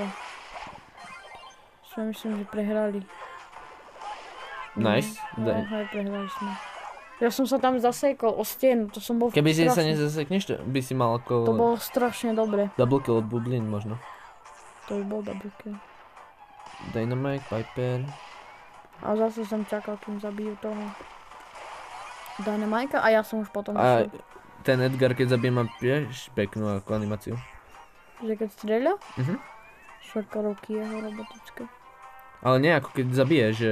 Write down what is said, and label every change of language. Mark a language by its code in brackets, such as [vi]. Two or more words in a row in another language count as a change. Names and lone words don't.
[sk] Myslím, že prehrali. Nice. No, hej, prehrali sme. Ja som sa tam zasekol o stenu, to som bol Keby si sa nezasekneš, to by si mal ako... To bolo strašne dobre. [en] Double kill [sk] od bublín možno. To by bol [en] double kill. [sk] Dynamite, Piper. A zase som čakal, kým zabijú toho Dynamajka a ja som už potom A išiel. ten Edgar, keď zabije, má tiež peknú ako animáciu. Že keď strieľa? Mhm. Roky jeho robotické. Ale nie ako keď zabije, že...